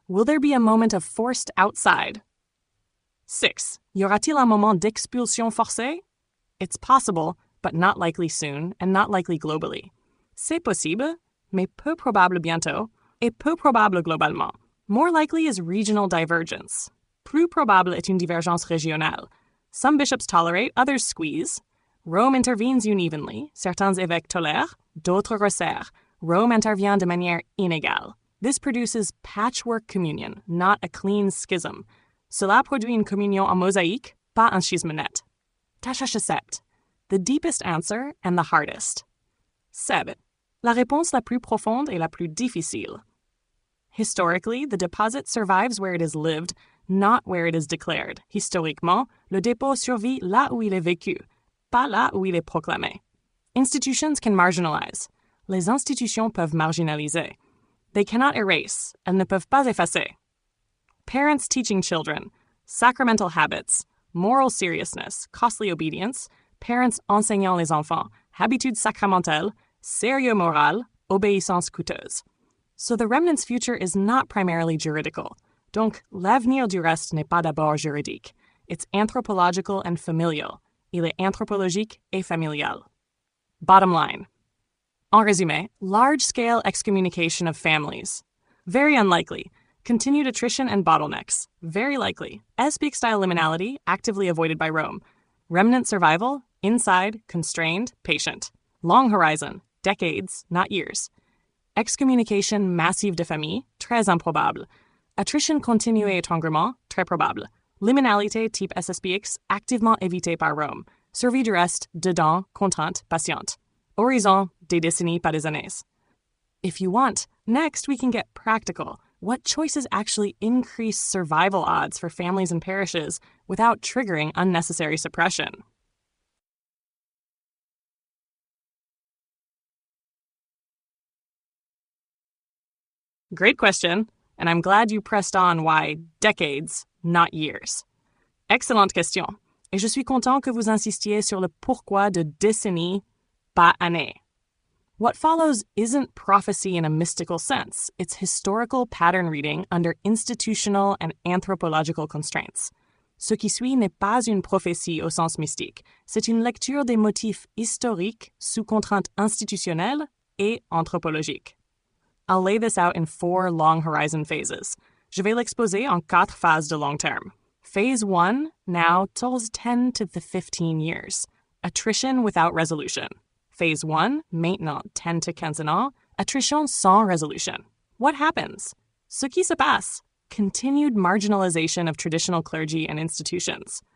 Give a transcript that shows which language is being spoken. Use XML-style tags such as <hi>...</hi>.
<en>Will there be a moment of forced outside? 6.</en> <fr>Y aura-t-il un moment d'expulsion forcée?</fr> <en>It's possible, but not likely soon, and not likely globally.</en> <fr>C'est possible, mais peu probable bientôt, et peu probable globalement.</fr> <en>More likely is regional divergence.</en> <fr>Plus probable est une divergence régionale.</fr> <en>Some bishops tolerate, others squeeze. Rome intervenes unevenly,</en> <fr>certains évêques tolèrent, d'autres resserrent. Rome intervient de manière inégale.</fr> <en>This produces patchwork communion, not a clean schism.</en> <fr>Cela produit une communion en mosaïque, pas un schisme net. Tâche 7.</fr> <en>The deepest answer and the hardest. 7.</en> <fr>La réponse la plus profonde et la plus difficile.</fr> <en>Historically, the deposit survives where it is lived, not where it is declared.</en> <fr>Historiquement, le dépôt survit là où il est vécu, pas là où il est proclamé.</fr> <en>Institutions can marginalize.</en> <fr>les institutions peuvent marginaliser.</fr> <en>They cannot erase,</en> <fr>elles ne peuvent pas effacer.</fr> <en>Parents teaching children, sacramental habits, moral seriousness, costly obedience,</en> <fr>parents enseignant les enfants, habitudes sacramentelles, sérieux moral, obéissance coûteuse.</fr> <en>So the remnant's future is not primarily juridical.</en> <fr>Donc, l'avenir du reste n'est pas d'abord juridique.</fr> <en>It's anthropological and familial.</en> <fr>Il est anthropologique et familial.</fr> <en>Bottom line.</en> <fr>En résumé,</fr> <en>large-scale excommunication of families. Very unlikely. Continued attrition and bottlenecks. Very likely. Espeak-style liminality, actively avoided by Rome. Remnant survival, inside, constrained, patient. Long horizon, decades, not years.</en> <fr>Excommunication massive de famille, très improbable. Attrition continue et étranglement, très probable. Liminalité type SSPX, activement évité par Rome. Survie du reste, dedans, contrainte, patiente. Horizon, des décennies, pas des années.</fr> <en>If you want, next we can get practical. What choices actually increase survival odds for families and parishes without triggering unnecessary suppression? Great question, and I'm glad you pressed on why decades, not years.</en> <fr>Excellente question, et je suis content que vous insistiez sur le pourquoi de décennies, pas années.</fr> <en>What follows isn't prophecy in a mystical sense. It's historical pattern reading under institutional and anthropological constraints.</en> <fr>Ce qui suit n'est pas une prophétie au sens mystique. C'est une lecture des motifs historiques sous contraintes institutionnelles et anthropologiques.</fr> <en>I'll lay this out in 4 long horizon phases.</en> <fr>Je vais l'exposer en 4 phases de long terme.</fr> <en>Phase 1 now tolls 10 to the 15 years. Attrition without resolution.</en> <fr>Phase 1, maintenant 10 to 15 ans, attrition sans résolution.</fr> <en>What happens?</en> <fr>Ce qui se passe.</fr> <en>Continued marginalization of traditional clergy and institutions.</en>